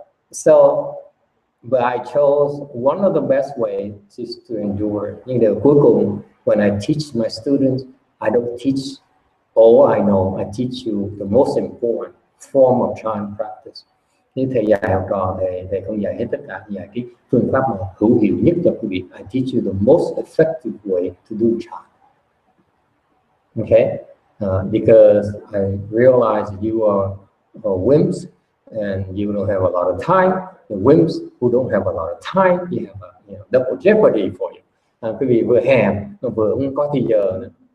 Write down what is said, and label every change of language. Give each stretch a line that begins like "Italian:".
English: So but I chose one of the best ways is to endure.
Vietnamese: Nhưng điều cuối cùng,
English: when I teach my students, I don't teach all I know. I teach you the most important form of Chan practice.
Vietnamese: Như thầy dạy học trò, thầy không dạy hết tất cả, dạy cái phương pháp mà hữu hiệu nhất cho quý vị.
English: I teach you the most effective way to do Chan. Okay, because I realize you are wimps and you don't have a lot of time. The wimps who don't have a lot of time, you have a double jeopardy for you.
Vietnamese: Quý vị vừa hèn, vừa không có thời giờ nữa.